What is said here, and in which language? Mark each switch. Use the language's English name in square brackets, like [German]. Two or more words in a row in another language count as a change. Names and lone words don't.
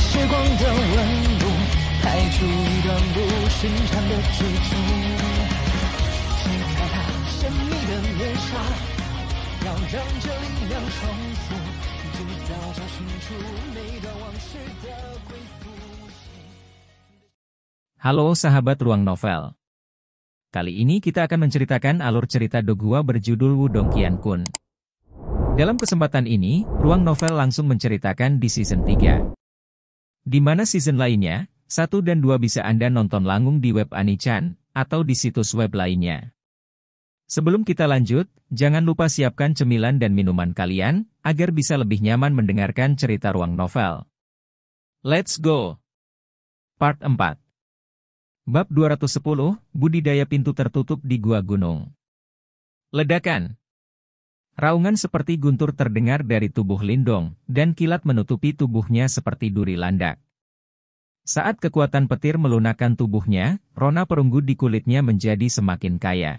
[Chinese] 光的温度，开出一段不寻常的追逐。揭开它神秘的面纱，要让这力量重复，直到找寻出每段往事的归宿。 [Indonesian] Halo sahabat Ruang Novel. Kali ini kita akan menceritakan alur cerita Dogua berjudul Wudong Qiankun. Dalam kesempatan ini, Ruang Novel langsung menceritakan di season 3. Di mana season lainnya, 1 dan 2 bisa Anda nonton langsung di web Anichan, atau di situs web lainnya. Sebelum kita lanjut, jangan lupa siapkan cemilan dan minuman kalian, agar bisa lebih nyaman mendengarkan cerita Ruang Novel. [English] Let's go! Part 4. [Indonesian] Bab 210, Budidaya Pintu Tertutup di Gua Gunung. Ledakan. Raungan seperti guntur terdengar dari tubuh Lindong, dan kilat menutupi tubuhnya seperti duri landak. Saat kekuatan petir melunakkan tubuhnya, rona perunggu di kulitnya menjadi semakin kaya.